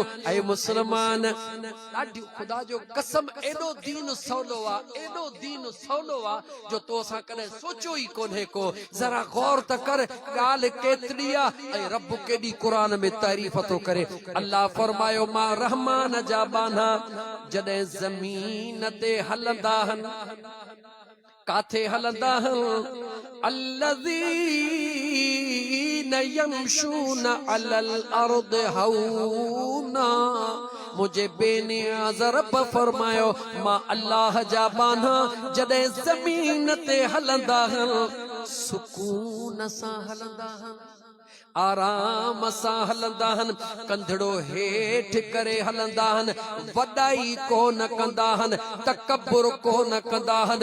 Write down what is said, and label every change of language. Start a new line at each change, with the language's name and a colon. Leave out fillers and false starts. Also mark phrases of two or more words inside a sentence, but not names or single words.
Sindhi: ऐं मुसलमान, ॾाढी ख़ुदा जो कसम, एॾो दीन सवलो आहे, एॾो दीन सवलो आहे जो तो असां कॾहिं सोचियो ई कोन्हे को। ज़रा गौर त कर, ॻाल्हि केतिरी आहे ऐं रब केॾी क़ुरान में तारीफ़ थो करे। अल्लाह फरमायो, मां रहमान जा बाना जॾहिं ज़मीन ते हलंदा आहिनि, काथे हलंदा आहिनि?
Arabic: الذين يمشون على الأرض هونا।
Sindhi: मुझे बेनियाज़ रब फरमायो, मां अल्लाह जा बाना जॾहिं ज़मीन ते हलंदा आहिनि, सुकून सां हलंदा आहिनि, आराम सां हलंदा आहिनि, कंधड़ो हेठि करे हलंदा आहिनि, वॾाई कोन कंदा आहिनि, तकबुर कोन कंदा आहिनि।